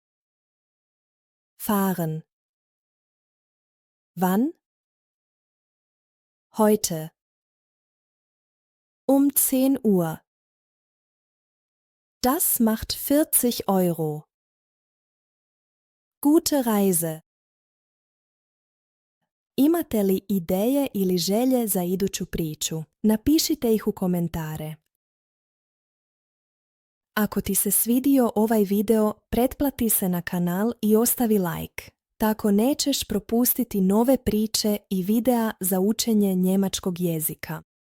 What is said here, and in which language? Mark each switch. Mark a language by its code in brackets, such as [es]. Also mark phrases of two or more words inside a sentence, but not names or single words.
[de] Fahren. Wann? Heute. Um 10 Uhr. Das macht 40 Euro. Gute Reise. [hr] Imate li ideje ili želje za iduću priču? Napišite ih u komentare. Ako ti se svidio ovaj video, pretplati se na kanal i ostavi like. Tako nećeš propustiti nove priče i videa za učenje njemačkog jezika.